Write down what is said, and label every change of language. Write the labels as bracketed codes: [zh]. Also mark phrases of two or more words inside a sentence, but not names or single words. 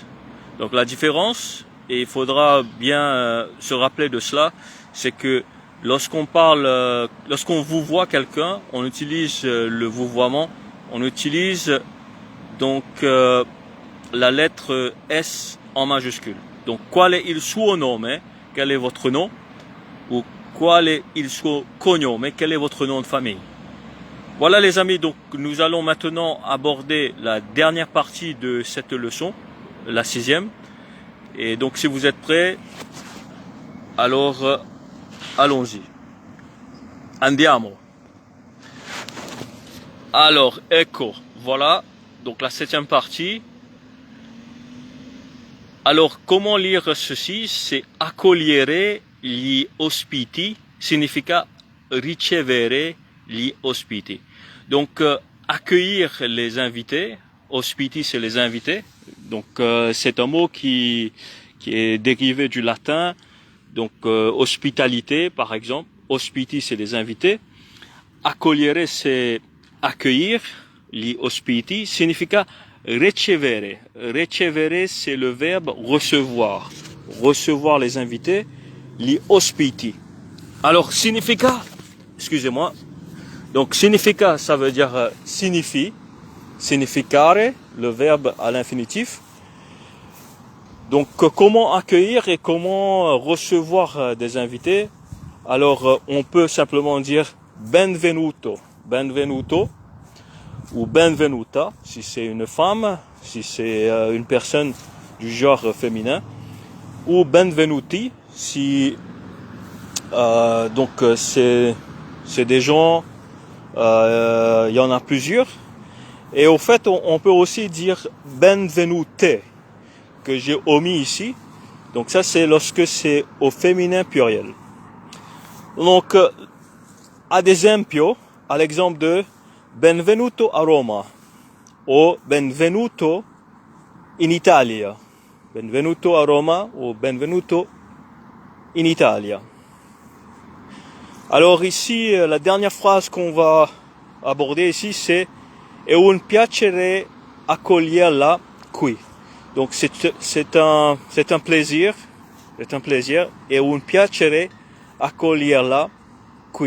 [fr] Donc la différence, et il faudra bien se rappeler de cela, c'est que lorsqu'on parle, lorsqu'on vouvoie quelqu'un, on utilise le vouvoiement. On utilise donc la lettre S en majuscule. Donc, [it] qual è il suo nome? [fr] Quel est votre nom? [it] Ou qual è il suo cognome? [fr] Quel est votre nom de famille? Voilà les amis, donc nous allons maintenant aborder la dernière partie de cette leçon, la 6e. Et donc si vous êtes prêts, alors allons-y. Andiamo. Alors, ecco, voilà, donc la 7e partie. Alors, comment lire ceci? [it] C'est accogliere gli ospiti, significa ricevere gli ospiti. [fr] Donc, accueillir les invités, ospiti c'est les invités. Donc, c'est un mot qui qui est dérivé du latin, donc hospitalité par exemple. Hospiti, c'est les invités. Accogliere, c'est accueillir. [it] Li hospiti significa ricevere. Ricevere, [fr] c'est le verbe recevoir. Recevoir les invités. [it] Li ospiti. [fr] Alors, significa, excusez-moi. Donc, significa, ça veut dire signifie. Significare, le verbe à l'infinitif. Donc, comment accueillir et comment recevoir des invités? Alors, on peut simplement dire benvenuto. Benvenuto. Ou benvenuta, si c'est une femme, si c'est une personne du genre féminin. Ou benvenuti, si c'est des gens, il y en a plusieurs. Et au fait, on peut aussi dire benvenute, que j'ai omis ici. Donc ça, c'est lorsque c'est au féminin pluriel. Donc, [it] ad esempio, [fr] à l'exemple de [it] benvenuto a Roma, [fr] ou [it] benvenuto in Italia. Benvenuto a Roma, ou benvenuto in Italia. [fr] Alors ici, la dernière phrase qu'on va aborder ici, c'est [it] è un piacere accoglierla qui. [fr] Donc c'est un plaisir, [it] è un piacere accoglierla qui.